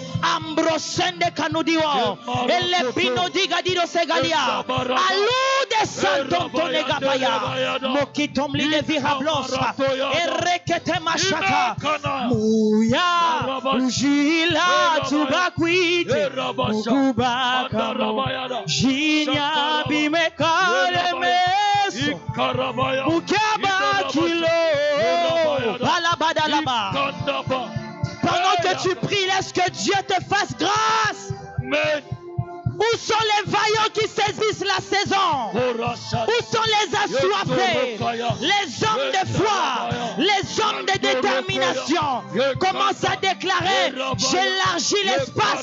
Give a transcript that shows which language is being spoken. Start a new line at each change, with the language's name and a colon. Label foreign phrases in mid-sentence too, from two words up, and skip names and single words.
French: ambrosende kanudiwo elepino digadido segalia alude Santon Tonegabaya, Mokitomli de Virablosa, Erekete Machata, Mouya, Ujila, Tubakwite, Mugubaka, Jinya, Bimekalemes, Mukaba Kilo, Balabadalaba. Pendant que tu pries, laisse que Dieu te fasse grâce. Amen. Où sont les vaillants qui saisissent la saison? Où sont les assoiffés? Les hommes de foi, les hommes de détermination commencent à déclarer: j'élargis l'espace.